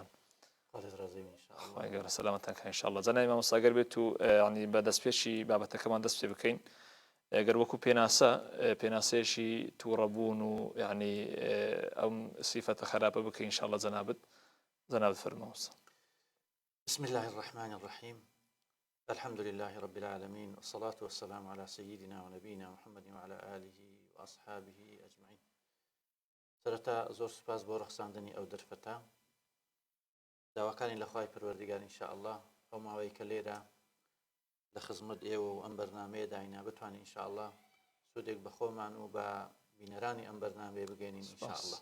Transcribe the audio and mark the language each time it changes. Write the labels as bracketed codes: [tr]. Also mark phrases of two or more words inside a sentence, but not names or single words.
[ckb] خی گەورە سەلامەتتان کە ئینشاءالله. زانای مامۆستا گەر بێت و ینی بە دەستپێشی بابەتەکەمان دەست پێ بکەین، گەر وەکو پێناسەیەشی تووڕەبوون و یعنی ئەم سیفەتە خراپە بکەین ئینشاءالله جنابت فرمووس. [ar] بسم الله الرحمن الرحيم. الحمد لله رب العالمين والصلاة والسلام على سيدنا ونبينا محمد وعلى آله وأصحابه أجمعين. [ckb] سرتا زور سپاس بۆ ڕەخساندنی ئەو دەرفەتە داواکانی لە خوای پەروەردگار [ar] ئینشاء الله [ckb] ئەو ماوەی کە لێرە لە خزمەت ئێوە و ئەم بەرنامەیە داینە بتوانین [ar] ئینشاء الله [ckb] سودێک بە خۆمان و بە بینەرانی ئەم بەرنامەیە بگەینین [ar] ئینشاء الله.